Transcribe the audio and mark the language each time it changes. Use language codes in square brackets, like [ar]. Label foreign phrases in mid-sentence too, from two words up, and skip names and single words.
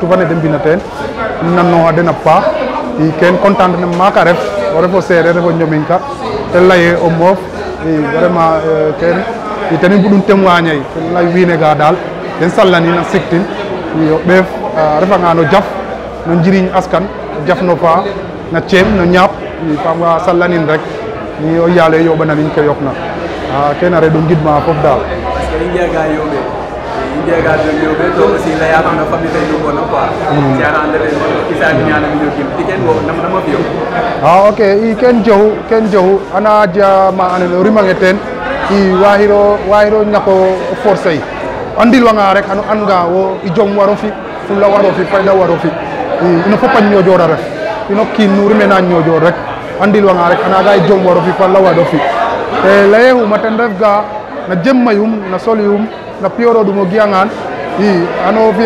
[srr] fane de mbina teen nannoxa den a paax i ken content ne maaka ref o refo sereer refo ñomin ka te laye o moof vraiment ken ten i mbuɗun témoigner ten lay wiine ga daal ten sallanin a siktin o ɓeef a refanga no jaf no njiriñ askan jaf no fa na ceem no ñaap faam nga sallanin rek ni o yaale yoɓananin ke yoqna kene a reɗo ngidma fop daal [fr] parce que [srr] i njega yooɓe to aussi leyama no famille fe ɗugono quoi ciana ande ɓe isaɓe ñana miño kim tiken wo nama fiyo ok i ken joxu ana jama andona o rimange teen i wahiro ñako forcé y andilwanga rek xano anga wo i jom waro fi fula waro fi fayda waro fi ino fop a ñoƴor a ref ino kiin nu rimena ñoƴor rek andilwanga rek anaga i jom waro fi fala waro fi te leyexuma ten ref ga na jem mayum na solyum na piyorodum o giyangan i ano fi